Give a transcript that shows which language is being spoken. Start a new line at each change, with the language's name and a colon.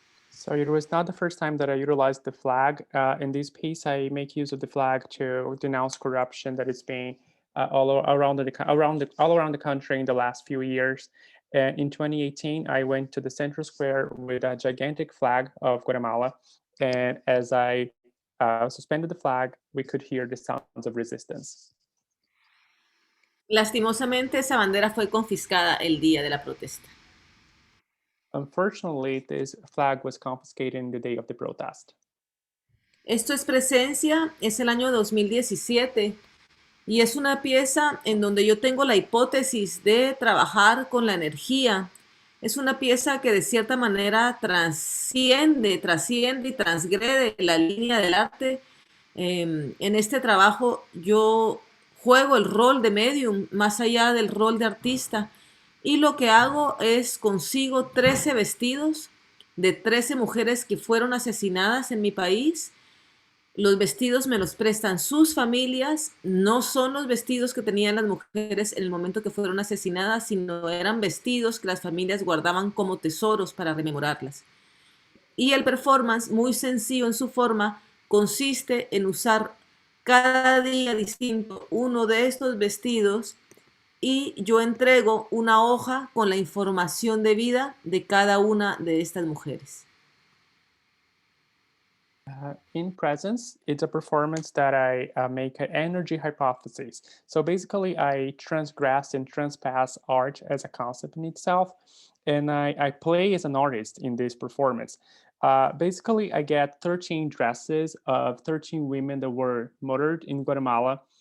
English: So it was not the first time that I utilized the flag. In this piece, I make use of the flag to denounce corruption that is being all around the country in the last few years. In 2018, I went to the Central Square with a gigantic flag of Guatemala. And as I suspended the flag, we could hear the sounds of resistance.
Spanish: Lastimosamente, esa bandera fue confiscada el día de la protesta.
English: Unfortunately, this flag was confiscated in the day of the protest.
Spanish: Esto es Presencia, es el año 2017 y es una pieza en donde yo tengo la hipótesis de trabajar con la energía. Es una pieza que de cierta manera trasciende y transgrede la línea del arte. En este trabajo yo juego el rol de medium más allá del rol de artista. Y lo que hago es consigo 13 vestidos de 13 mujeres que fueron asesinadas en mi país. Los vestidos me los prestan sus familias, no son los vestidos que tenían las mujeres en el momento que fueron asesinadas, sino eran vestidos que las familias guardaban como tesoros para rememorarlas. Y el performance, muy sencillo en su forma, consiste en usar cada día distinto uno de estos vestidos y yo entrego una hoja con la información de vida de cada una de estas mujeres.
English: In presence, it's a performance that I make an energy hypothesis. So basically, I transgress and transpass art as a concept in itself, and I play as an artist in this performance. Basically, I get 13 dresses of 13 women that were murdered in Guatemala.